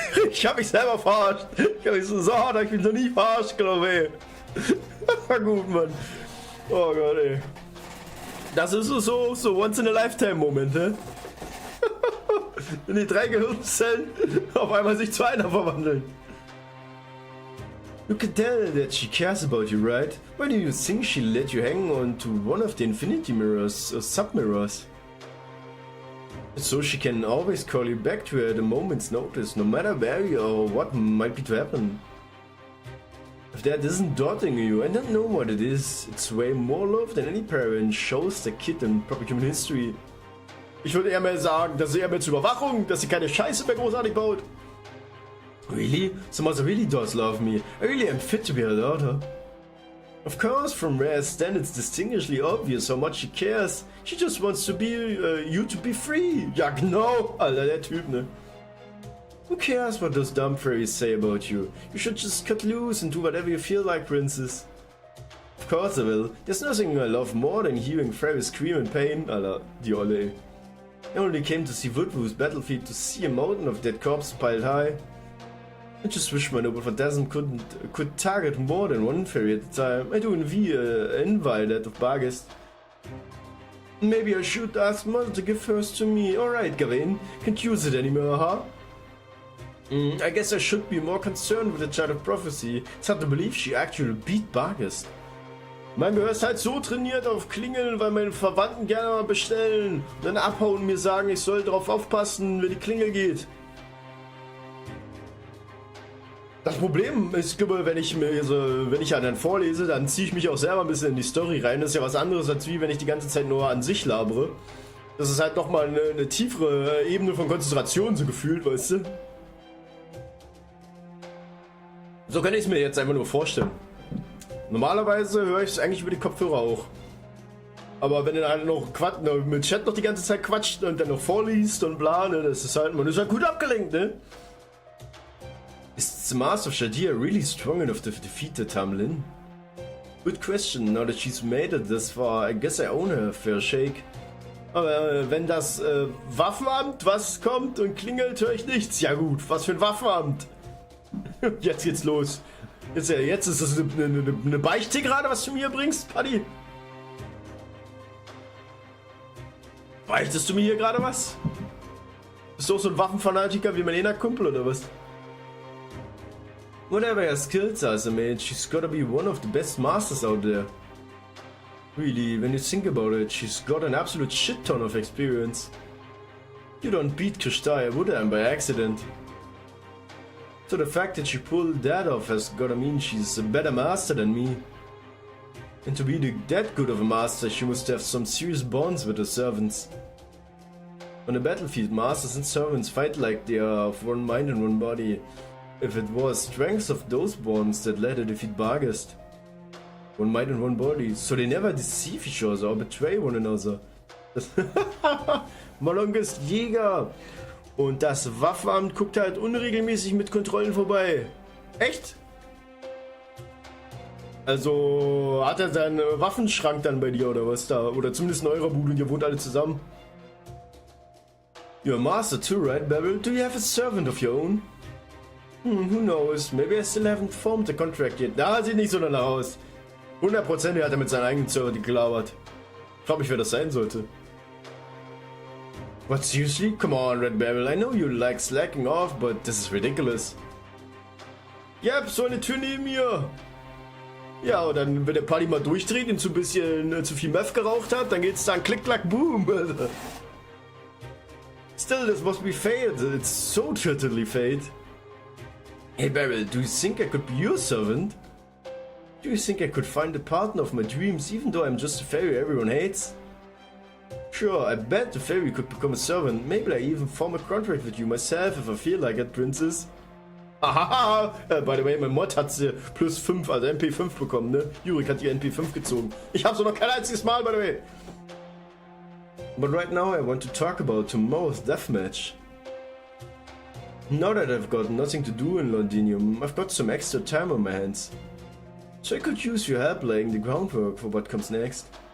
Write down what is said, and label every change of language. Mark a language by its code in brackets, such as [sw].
[de] Ich habe mich selber verarscht. Ich habe mich so hart, ich bin noch nie verarscht, glaube ich. War gut, Mann. Oh Gott, ey. Das ist so [en] once in a lifetime [de] Moment, ne? wenn die 3 Gehirnzellen auf einmal sich zu einer verwandeln. [en] You can tell that she cares about you, right? Why do you think she let you hang on to one of the infinity mirrors or sub-mirrors? So she can always call you back to her at a moment's notice, no matter where you are or what might be to happen. If that isn't daunting you, I don't know what it is. It's way more love than any parent shows their kid in proper human history. [de] Ich würde eher mehr sagen, das ist eher mehr zur Überwachung, dass sie keine Scheiße mehr großartig baut. [en] Really? Someone really does love me. I really am fit to be her daughter. Of course, from where I stand, it's distinguishedly obvious how much she cares. She just wants to be, you to be free. [de] Ja, genau. Alter, der Typ, ne? [en] Who cares what those dumb fairies say about you? You should just cut loose and do whatever you feel like, princess. Of course I will. There's nothing I love more than hearing fairies scream in pain. [de] Alter, die Olle. [en] I only came to see Woodwoo's battlefield to see a mountain of dead corpses piled high. I just wish my noble phantasm could target more than one fairy at a time. I do envy an invalid of Bargest. Maybe I should ask Mother to give hers to me. Alright, Gawain. Can't use it anymore, huh? I guess I should be more concerned with the Child of Prophecy. It's hard to believe she actually beat Bargest. [de] Mein Gehör ist halt so trainiert auf Klingeln, weil meine Verwandten gerne mal bestellen. Und dann abhauen und mir sagen, ich soll drauf aufpassen, wenn die Klingel geht. Das Problem ist, wenn ich dann vorlese, dann ziehe ich mich auch selber ein bisschen in die Story rein. Das ist ja was anderes, als wie wenn ich die ganze Zeit nur an sich labere. Das ist halt nochmal eine tiefere Ebene von Konzentration so gefühlt, weißt du? So kann ich es mir jetzt einfach nur vorstellen. Normalerweise höre ich es eigentlich über die Kopfhörer auch. Aber wenn du dann noch mit Chat noch die ganze Zeit quatscht und dann noch vorliest und bla, ne, das ist halt, man ist halt gut abgelenkt, ne? [en] Is the Master of Shadir really strong enough to defeat the Tamlin? Good question, now that she's made it this far, I guess I own her a fair shake. [de] Aber wenn das Waffenamt was kommt und klingelt, höre ich nichts. Ja gut, was für ein Waffenamt? Jetzt geht's los. Jetzt ist das eine Beichte gerade, was du mir bringst, Paddy? Beichtest du mir hier gerade was? Bist du auch so ein Waffenfanatiker wie mein Ena-Kumpel oder was? [en] Whatever her skills are as a mage, she's gotta be one of the best masters out there. Really, when you think about it, she's got an absolute shit ton of experience. You don't beat Kishtai Woodan by accident. So the fact that she pulled that off has gotta mean she's a better master than me. And to be that good of a master, she must have some serious bonds with her servants. On the battlefield, masters and servants fight like they are of one mind and one body. If it was strength of those bonds that led her to defeat Bargest. One mind and one body, so they never deceive each other or betray one another. [de] Malong ist Jäger. Und das Waffenamt guckt halt unregelmäßig mit Kontrollen vorbei. Echt? Also hat er seinen Waffenschrank dann bei dir oder was da? Oder zumindest in eurer Bude und ihr wohnt alle zusammen. [en] You're a master too, right, Beryl? Do you have a servant of your own? Who knows? Maybe I still haven't formed the contract yet. [de] Da sieht nicht so danach aus. 100% hat er mit seinen eigenen Servern gelabert. Ich frage mich, wer das sein sollte. [en] What, seriously? Come on, Red Beryl. I know you like slacking off, but this is ridiculous. [de] Yep, so eine Tür neben mir. Ja, und dann, wenn der Party mal durchdreht und so ein bisschen zu viel Meth geraucht hat, dann geht's dann klick, klack, boom. [en] Still, this must be fate. It's so totally fate. Hey Beryl, do you think I could be your servant? Do you think I could find the partner of my dreams even though I'm just a fairy everyone hates? Sure, I bet the fairy could become a servant. Maybe I even form a contract with you myself if I feel like it, princess. [de] Hahaha! [en] By the way, [de] mein Mod hat sie plus 5, also MP5 bekommen, ne? Jurik hat die MP5 gezogen. Ich hab's noch kein einziges Mal, [en] by the way. But right now I want to talk about tomorrow's deathmatch. Now that I've got nothing to do in Londinium, I've got some extra time on my hands. So I could use your help laying the groundwork for what comes next.